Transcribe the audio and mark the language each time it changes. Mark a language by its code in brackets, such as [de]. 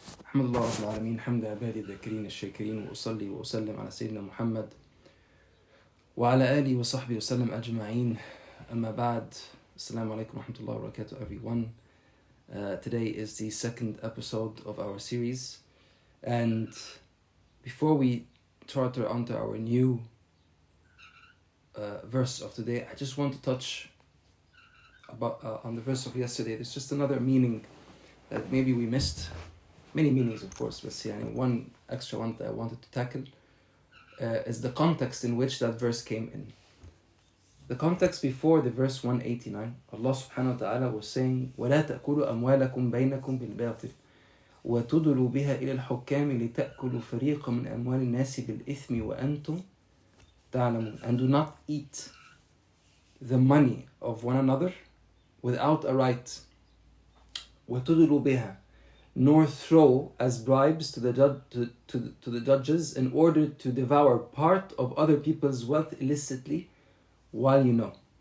[ar] الحمد لله رب العالمين حمد عبادي الذاكرين الشاكرين وأصلي وأسلم على سيدنا محمد وعلى آله وصحبه وسلم أجمعين. أما بعد, Assalamu alaikum wa rahmatullahi wa barakatuh everyone. [en] Today is the second episode of our series, and before we charter onto our new verse of today, I just want to touch on the verse of yesterday. There's just another meaning that maybe we missed. Many meanings, of course, but one extra one that I wanted to tackle is the context in which that verse came in. The context before the verse 189, Allah subhanahu wa ta'ala was saying, [ar] وَلَا تَأْكُلُوا أَمْوَالَكُمْ بَيْنَكُمْ بِالْبَاطِلِ وَتُدْلُوا بِهَا إِلَى الْحُكَّامِ لِتَأْكُلُوا فَرِيقًا مِنْ أَمْوَالِ النَّاسِ بِالْإِثْمِ وَأَنْتُمْ تَعْلَمُونَ. [en] And do not eat the money of one another without a right. [ar] وَتُدْلُوا بِهَا, [en] nor throw as bribes to the judges in order to devour part of other people's wealth illicitly while you know.